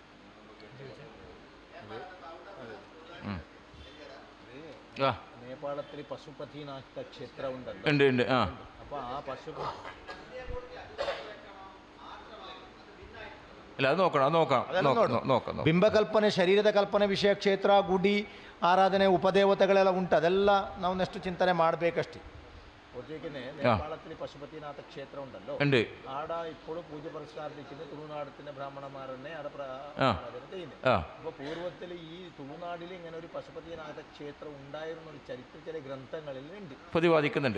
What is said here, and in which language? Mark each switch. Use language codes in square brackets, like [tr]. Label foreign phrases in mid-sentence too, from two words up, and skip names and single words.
[ml] നേപ്പാളത്തിൽ പശുപതിനാഥ ക്ഷേത്ര ഉണ്ടല്ലോ. ഉണ്ട് ഉണ്ട്. ആ അപ്പോൾ ആ അല്ല അത് നോക്കണം, അത് നോക്കാം. [kn] ಬಿಂಬಕಲ್ಪನೆ, ಶರೀರದ ಕಲ್ಪನೆ ವಿಷಯ, ಕ್ಷೇತ್ರ, ಗುಡಿ ಆರಾಧನೆ, ಉಪದೇವತೆಗಳೆಲ್ಲ ಉಂಟು. ಅದೆಲ್ಲ ನಾವು ನೆಕ್ಸ್ಟ್ ಚಿಂತನೆ ಮಾಡಬೇಕಷ್ಟೇ. [ml] നേപ്പാളത്തിൽ പശുപതിനാഥ ക്ഷേത്ര ഉണ്ടല്ലോ. ഉണ്ട്. ആടെ ഇപ്പോഴും പൂജ പുരസ്കാരത്തിൻ്റെ തുളുനാടത്തിന്റെ ബ്രാഹ്മണന്മാരെന്നെ അവിടെ ചെയ്യുന്നത്. അപ്പോൾ പൂർവ്വത്തിൽ ഈ തുളുനാടിൽ ഇങ്ങനെ ഒരു പശുപതിനാഥ ക്ഷേത്രം ഉണ്ടായിരുന്ന ഒരു ചരിത്ര ചില ഗ്രന്ഥങ്ങളിൽ ഉണ്ട്, പ്രതിപാദിക്കുന്നുണ്ട്.